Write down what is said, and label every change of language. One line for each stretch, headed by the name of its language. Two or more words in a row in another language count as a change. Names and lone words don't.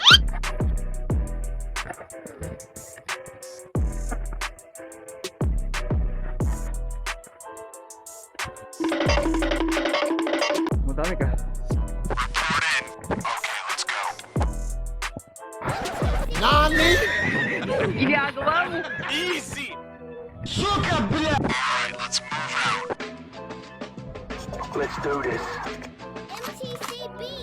Filipino: Madami ka.
Japanese: Nani?
Filipino: Ginagawa mo.
English: Easy!
Russian: Сука, бля!
English: Alright, let's move out. Let's do this. MTCB.